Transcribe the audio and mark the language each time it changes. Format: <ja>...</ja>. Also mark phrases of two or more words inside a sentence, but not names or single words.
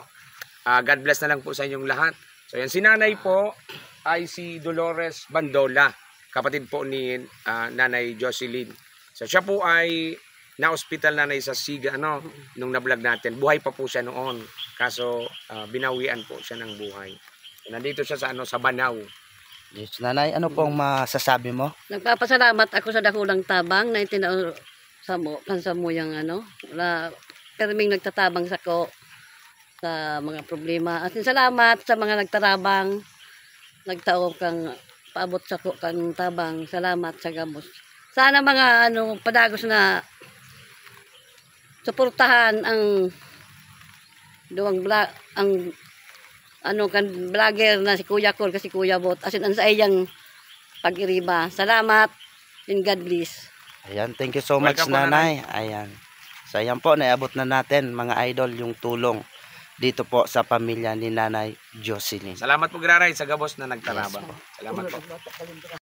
<en>God bless</en> <tl>na lang po sa inyong lahat. So ayan, si nanay po ay si Dolores Bandola, kapatid po ni Nanay Jocelyn. So siya po ay na-hospital nanay sa Siga nung na-vlog natin. Buhay pa po siya noon. Kaso binawian po siya ng buhay. So, nandito siya sa sa Banaw. Yes, nanay, ano pong masasabi mo?</tl> <bik>Nagpapasalamat ako sa dakulang tabang na itinao sa mo yung wala perming nagtatabang sa ko sa mga problema. At salamat sa mga nagtarabang, nagtao kang paabot sa ko kang tabang. Salamat sa gabos. Sana mga padagos na suportahan ang duwang kan vlogger na si Kuya Col kasi Kuya Bot asin ang sa iyang pag-iriba.</bik> <en>Salamat and God bless. Ayan, thank you so much nanay.</en> <tl>Ayan. So ayan po, naabot na natin mga idol yung tulong dito po sa pamilya ni Nanay Jocelyn.</tl> <bik>Salamat po Graray sa gabos na nagtarabang. Salamat po.</bik>